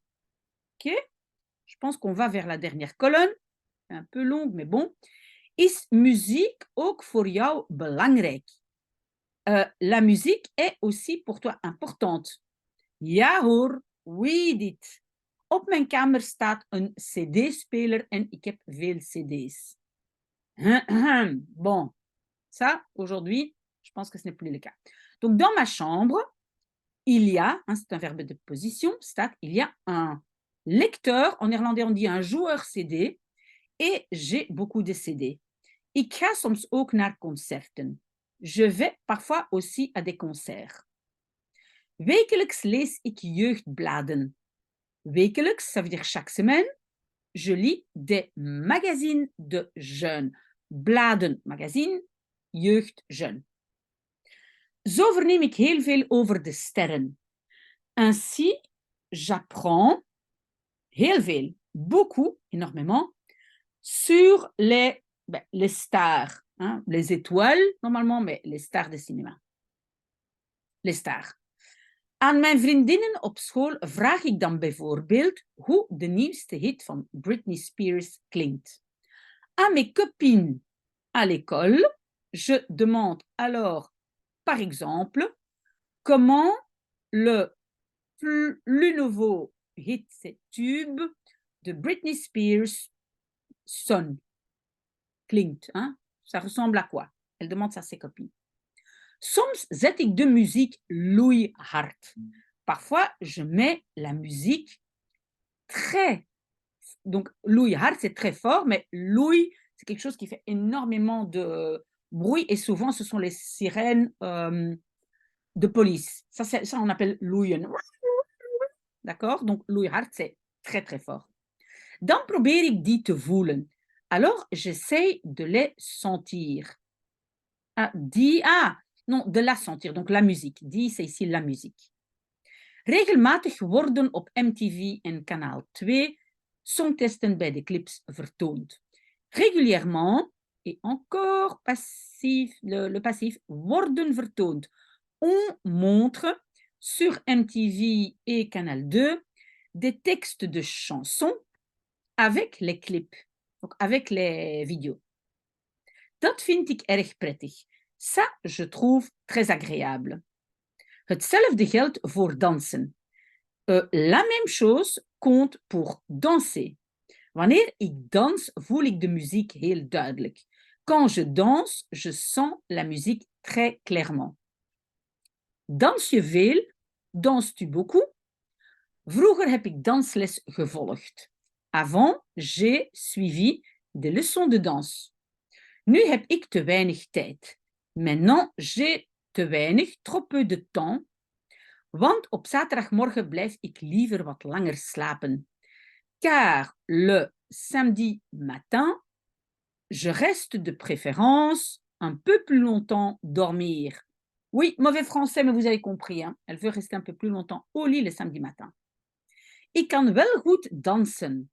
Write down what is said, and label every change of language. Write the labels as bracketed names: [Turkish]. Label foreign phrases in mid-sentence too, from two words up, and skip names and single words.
[French] Ok? Je pense qu'on va vers la dernière colonne, un peu longue, mais bon. [Dutch] Is muziek ook voor jou belangrijk? [French] La muziek est aussi pour toi importante. [Dutch] Ja hoor, oui dit. Op mijn kamer staat een cd-speler en ik heb veel cd's. [French] Bon, ça, aujourd'hui, je pense que ce n'est plus le cas. Donc, dans ma chambre, il y a, c'est un verbe de position, staat, il y a un lecteur, en néerlandais on dit un joueur CD, et j'ai beaucoup de CD. [Dutch] Ik ga soms ook naar concerten. [French] Je vais parfois aussi à des concerts. [Dutch] Wekelijks lees ik jeugdbladen. Wekelijks, [French] ça veut dire chaque semaine, je lis des magazines de jeunes. Bladen, magazine, jeugd, jeune. [Dutch] Zo verneem ik heel veel over de sterren. [French] Ainsi, j'apprends [Dutch] heel veel, [French] beaucoup, énormément, sur les stars, hein, les étoiles normalement, mais les stars de cinéma. Les stars. [Dutch] Aan mijn vriendinnen op school vraag ik dan bijvoorbeeld hoe de nieuwste hit van Britney Spears klinkt. [French] À mes copines à l'école, je demande alors, par exemple, comment le plus nouveau hit, c'est tube de Britney Spears sonne, klinkt. Hein? Ça ressemble à quoi? Elle demande ça à ses copines. [Dutch] Soms zet ik de muziek loeihard. [French] Parfois, je mets la musique très... Donc, loeihard, c'est très fort, mais loei, c'est quelque chose qui fait énormément de bruit et souvent, ce sont les sirènes de police. Ça, on appelle loeien. D'accord? Donc, loeihard, c'est très, très fort. [Dutch] Dan probeer ik die te voelen. [French] Alors, j'essaie de les sentir. Non, de la sentir, donc la musique. Die, c'est ici la musique. [Dutch] Regelmatig worden op MTV en kanaal 2 songtesten bij de clips vertoond. [French] Régulièrement, et encore passif, le passif, [Dutch] worden vertoond. [French] On montre sur MTV et Canal 2 des textes de chansons avec les clips, donc avec les vidéos. Dat vind ik erg prettig. Ça, je trouve très agréable. [Dutch] Hetzelfde geldt voor dansen. [French] La même chose compte pour danser. [Dutch] Wanneer ik dans, voel ik de muziek heel duidelijk. [French] Quand je danse, je sens la musique très clairement. [Dutch] Dans je veel? [French] Danses-tu beaucoup? [Dutch] Vroeger heb ik dansles gevolgd. [French] Avant, j'ai suivi des leçons de danse. [Dutch] Nu heb ik te weinig tijd. [French] Maintenant, j'ai [Dutch] te weinig, [French] trop peu de temps. [Dutch] Want op zaterdagmorgen blijf ik liever wat langer slapen. [French] Car le samedi matin, je reste de préférence un peu plus longtemps dormir. Oui, mauvais français, mais vous avez compris. Hein? Elle veut rester un peu plus longtemps au lit le samedi matin. [Dutch] Ik kan wel goed dansen.